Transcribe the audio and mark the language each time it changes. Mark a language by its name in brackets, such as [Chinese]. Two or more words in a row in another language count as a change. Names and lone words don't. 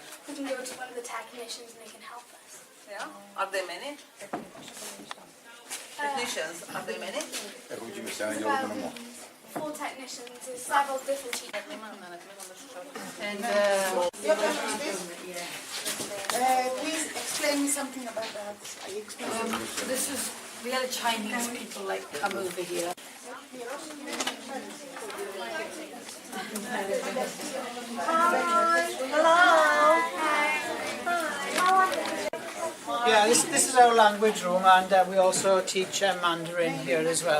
[English] We can go to one of the technicians and they can help us. Yeah? Are there many? Technicians, are there many? [Greek] Έχουμε και μεσαίνα για όλο τον νομό. [English] 4 technicians, there's several different teachers. Please explain me something about that. I explain. This is the other Chinese people like come over here. Yeah, this is our language room, and we also teach Mandarin here as well.